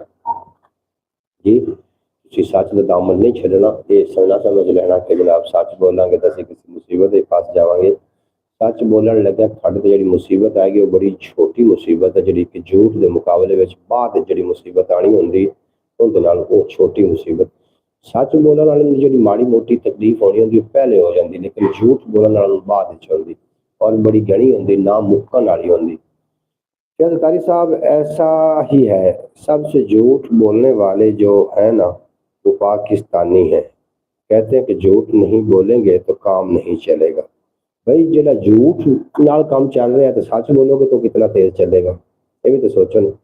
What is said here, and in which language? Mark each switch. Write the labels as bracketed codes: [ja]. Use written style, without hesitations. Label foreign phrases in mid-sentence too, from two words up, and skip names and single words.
[pa] جی تسی سچ کا دامن نہیں چھڈنا یہ سمجھنا سمجھ لینا کہ جناب سچ بولاں گے تو اسی کسی مصیبت میں پھس جاواں گے. سچ بولن لگا تھوڑے تے جڑی مصیبت آئے گی وہ بڑی چھوٹی مصیبت ہے جڑی کہ جھوٹ دے مقابلے وچ بعد جڑی مصیبت آنی ہوندی اون دے نال وہ چھوٹی مصیبت. ਸੱਚ ਬੋਲਣ ਵਾਲੇ ਨੂੰ ਜਿਹੜੀ ਮਾੜੀ ਮੋਟੀ ਤਕਲੀਫ ਹੋਣੀ ਹੁੰਦੀ ਉਹ ਪਹਿਲੇ ਹੋ ਜਾਂਦੀ, ਲੇਕਿਨ ਝੂਠ ਬੋਲਣ ਵਾਲੇ ਨੂੰ ਬਾਅਦ ਵਿੱਚ ਹੁੰਦੀ اور بڑی گھنی ہوتی نہ مکن والی ہوتی. [ur] کیا قاری صاحب ایسا ہی ہے، سب سے جھوٹ بولنے والے جو ہیں نا وہ پاکستانی ہیں. کہتے ہیں کہ جھوٹ نہیں بولیں گے تو کام نہیں چلے گا. بھائی جڑا جھوٹ نال کام چل رہا ہے تو سچ بولو گے تو کتنا تیز چلے گا، یہ بھی تو سوچو نا.